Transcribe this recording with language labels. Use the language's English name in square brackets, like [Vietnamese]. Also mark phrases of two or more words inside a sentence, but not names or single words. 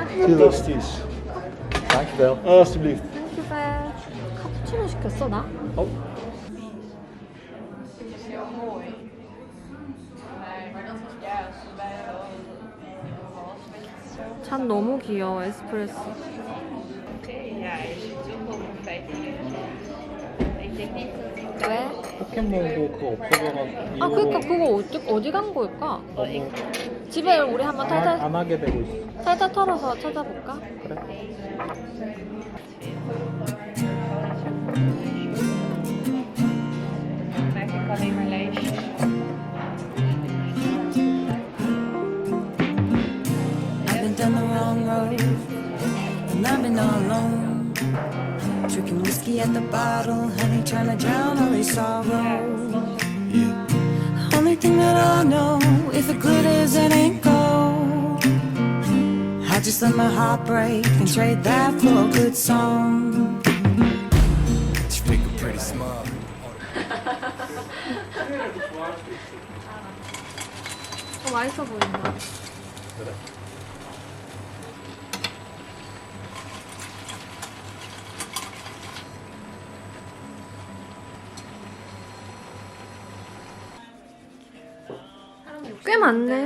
[Dutch] Fantastisch. Dankjewel. Alsjeblieft. [Korean] 땡큐백. 카푸치노 시켰어 나? 잔 너무 귀여워 에스프레소. [Dutch] Ja, hij zit ook al 15 jaar. Ik denk niet dat hij [Korean] 왜? 포켓몬고 그거 없어져가지고. 아 그러니까 그거 어디 간 걸까? 너무 집에 우리 한번 탈탈 안 하게 되고 있어. 탈탈 털어서 찾아볼까? 그래. [Dutch] maak ik alleen maar lijstjes. [English] I've been down the wrong road, and I've been all alone. Drinking whiskey at the bottle, honey trying to drown all these sorrows. Yeah. Only thing that I know, if it glitters, it ain't gold. I just let my heart break and trade that for a good song. Speak a pretty smile. [Korean] 맛있어 보인다. 그래. 꽤 많네.